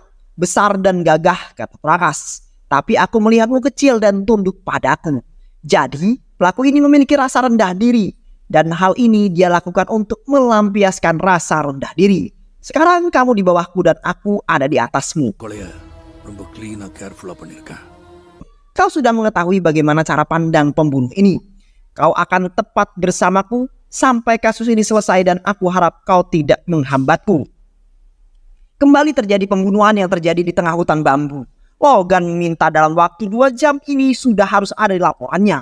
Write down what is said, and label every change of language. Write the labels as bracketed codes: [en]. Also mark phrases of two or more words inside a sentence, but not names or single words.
[id] Besar dan gagah, kata Prakas. Tapi aku melihatmu kecil dan tunduk padaku. Jadi, pelaku ini memiliki rasa rendah diri. Dan hal ini dia lakukan untuk melampiaskan rasa rendah diri. Sekarang kamu di bawahku dan aku ada di atasmu. [ta] கொலைய ரொம்ப clean-ஆ careful-ஆ பண்ணிருக்க. [id] Kau sudah mengetahui bagaimana cara pandang pembunuh ini. Kau akan tepat bersamaku sampai kasus ini selesai dan aku harap kau tidak menghambatku. Kembali terjadi pembunuhan yang terjadi di tengah hutan bambu. Logan minta dalam waktu 2 jam ini sudah harus ada di laporannya.